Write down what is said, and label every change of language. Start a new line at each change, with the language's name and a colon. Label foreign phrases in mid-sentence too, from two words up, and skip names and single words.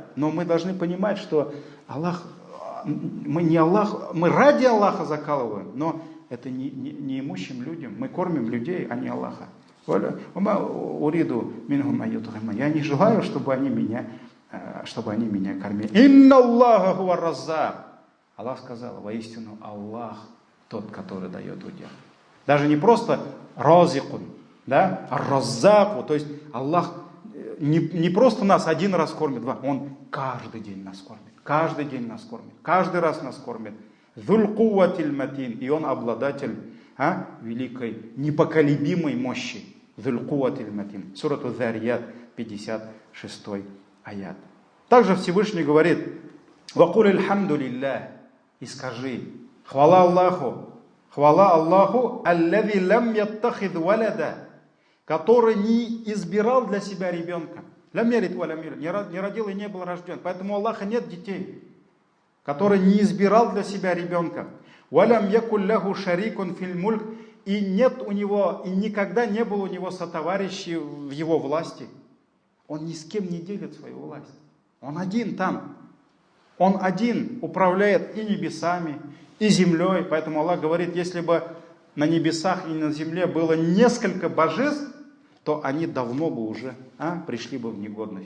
Russian: Но мы должны понимать, что Аллах, мы ради Аллаха закалываем, но это не имущим людям. Мы кормим людей, а не Аллаха. Я не желаю, чтобы они меня кормили.
Arabic: إن الله هو الرزاق.
Russian: Аллах сказал: воистину Аллах тот, который дает удел. Даже не просто разикун, да, а раззаку. То есть Аллах не просто нас один раз кормит, Он каждый день нас кормит. Каждый день нас кормит. Каждый раз нас кормит.
Arabic: ذو القوة المتين.
Russian: И Он обладатель великой, непоколебимой мощи.
Arabic: ذو القوة المتين. سورة الذاريات، 56 آية.
Russian: Также Всевышний говорит:
Arabic: «وقل الحمد لله».
Russian: И скажи: хвала Аллаху,
Arabic: الذي لم يتخذ ولدا,
Russian: который не избирал для себя ребенка.
Arabic: لم يلد ولم يولد,
Russian: не родил и не был рожден. Поэтому у Аллаха нет детей. Который не избирал для себя ребенка.
Arabic: ولم يكن له شريك في الملك,
Russian: и нет у него, и никогда не было у него сотоварищей в его власти. Он ни с кем не делит свою власть. Он один там. Он один управляет и небесами, и землей. Поэтому Аллах говорит: если бы на небесах и на земле было несколько божеств, то они давно бы уже пришли бы в негодность.